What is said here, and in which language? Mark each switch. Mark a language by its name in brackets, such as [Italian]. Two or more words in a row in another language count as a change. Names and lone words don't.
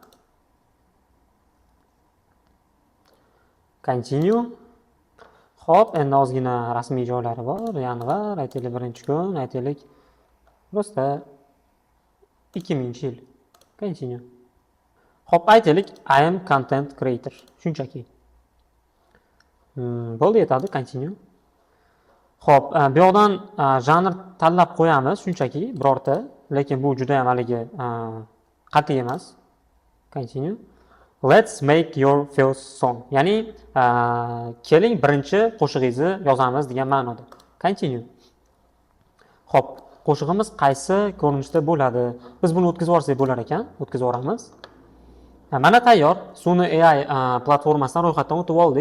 [English] Continue. [Uzbek] Xo'p, endi ozgina rasmiy joylari bor. Yanvar, aytaylik birinchi kun, aytaylik prosta 2000-yil. [English] Continue. [Uzbek] Xo'p, aytaylik [English] I am content creator. [Uzbek] Shunchaki. Bo'ldi, yetadi, continue. Xo'p, bu yoqdan janr tanlab qo'yamiz, shunchaki birorta, lekin bu juda ham haligi qat'iy emas. [English] Continue. Let's make your first song. [Uzbek] Ya'ni keling birinchi qo'shig'ingizni yozamiz degan ma'noda. [English] Continue. [Uzbek] Xo'p, qo'shig'imiz qaysi ko'rinishda bo'ladi? Biz buni o'tkazib yuborsak bo'lar ekan, o'tkazib yuboramiz. Mana tayyor Suno AI platformasidan ro'yxatdan o'tib oldik.